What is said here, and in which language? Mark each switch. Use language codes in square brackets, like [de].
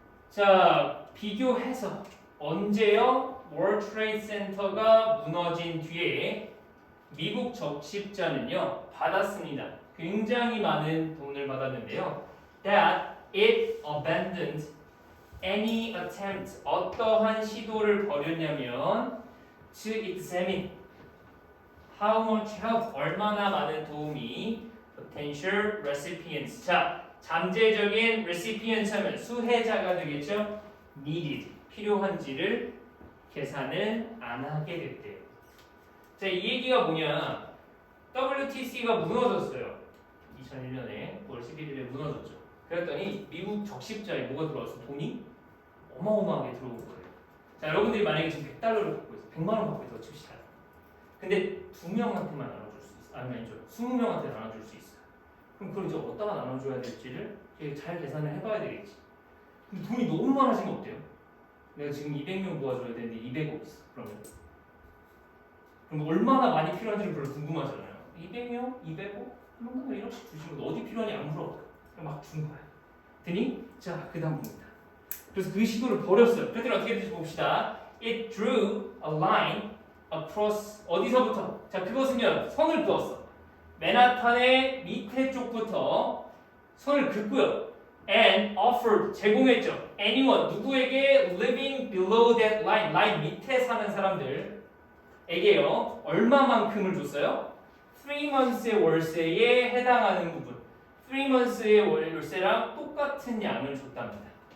[ko] 자, 비교해서 언제요? World Trade Center가 무너진 뒤에 미국 적십자는요 받았습니다. 굉장히 많은 돈을 받았는데요. [en] That it abandoned any attempt, [ko] 어떠한 시도를 벌였냐면 [en] to examine how much help, [ko] 얼마나 많은 도움이 [en] potential recipients, [ko] 자, 잠재적인 [en] recipients [ko] 하면 수혜자가 되겠죠? needed, 필요한지를 계산을 안 하게 됐대요. 자, 이 얘기가 뭐냐? WTC가 무너졌어요. 2001년에 9월 11일에 무너졌죠. 그랬더니 미국 적십자에 뭐가 들어왔어? 돈이 어마어마하게 들어온 거예요. 자, 여러분들이 만약에 지금 100달러를 갖고 있어, 100만 원 갖고 있어 칩시다. 근데 2명한테만 나눠줄 수 있어. 아니죠, 20명한테 나눠줄 수 있어. 그럼 그걸 이제 어디다가 나눠줘야 될지를 잘 계산을 해봐야 되겠지. 근데 돈이 너무 많아지면 어때요? 내가 지금 200명 도와줘야 되는데 200억 있어. 그럼 얼마나 많이 필요한지를 별로 궁금하잖아요. 200명? 200억? 한번 1억씩 주시면 어디 필요하니 안 물어봐. 그냥 막 준 거야. 되니? 자, 그 다음 봅니다. 그래서 그 시도를 벌였어요. 그랬더니 어떻게 될지 봅시다. [en] It drew a line across, [ko] 어디서부터? 자, 그것은요, 선을 그었어. 맨하탄의 밑에 쪽부터 선을 긋고요. [en] And offered, [ko] 제공했죠. Anyone, 누구에게 [en] living below that line, [ko] 라인 밑에 사는 사람들에게요. 얼마만큼을 줬어요? 3months의 월세에 해당하는 부분. 3months의 월세랑 똑같은 양을 줬답니다.